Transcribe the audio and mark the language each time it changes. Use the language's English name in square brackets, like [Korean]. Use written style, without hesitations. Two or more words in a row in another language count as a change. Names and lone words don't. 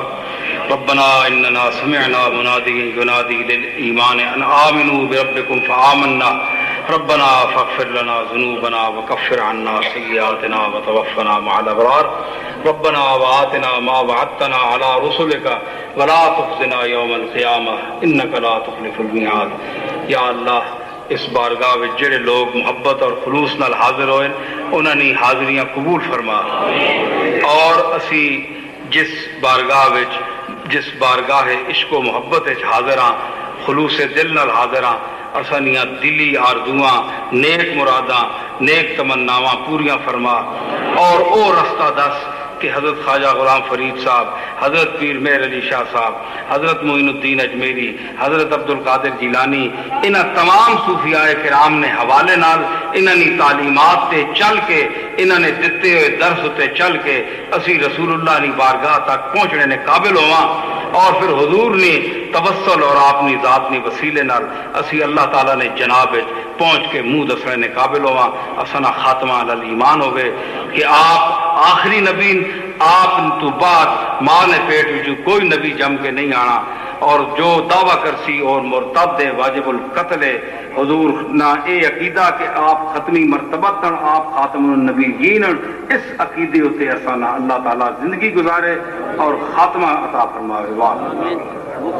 [Arabic] ربنا إننا سمعنا مناديا ينادي للإيمان أن آمنوا بربكم فآمنا. ربنا فاغفر لنا ذنوبنا وكفر عنا سيئاتنا وتوفنا مع الأبرار. ربنا وآتنا ما وعدتنا على رسلك ولا تخزنا يوم القيامة إنك لا تخلف الميعاد. [Saraiki] یا اللہ، اس بارگاہ وچ جڑے لوگ محبت اور خلوص نال حاضر ہوئے انہاں نے حاضریاں قبول فرما، اور اسی جس بارگاہ عشق و محبت وچ حاضر ہاں، خلوص دل نال حاضر ہاں، اسانیاں دلی آرزواں، نیک مراداں، نیک تمناواں پوریاں فرما، اور او رستہ دس کہ حضرت خواجہ غلام فرید صاحب، حضرت پیر مہر علی شاہ صاحب، حضرت معین الدین اجمیری، حضرت عبد القادر جیلانی، انہاں تمام صوفیاء کرام نے حوالے نال انہاں نے تعلیمات تے چل کے، انہاں نے دتے ہوئے درس تے چل کے اسی رسول اللہ کی بارگاہ تک پہنچنے نے قابل ہواں، اور پھر حضور نے توسل اور اپنی ذات نے وسیلے نال اسی اللہ تعالیٰ نے جناب پہنچ کے منہ دسنے نے قابل ہواں، اسنا خاتمہ علی ایمان ہوئے کہ آپ آخری نبی، آپ تو بعد ماں نے پیٹ وچ کوئی نبی جم کے نہیں آنا، اور جو دعویٰ کرسی اور مرتد واجب القتل حضور نہ اے عقیدہ کہ آپ ختمی مرتبہ تن آپ خاتم النبیین، اس عقیدے تے اسانا اللہ تعالیٰ زندگی گزارے اور خاتمہ عطا فرماوے۔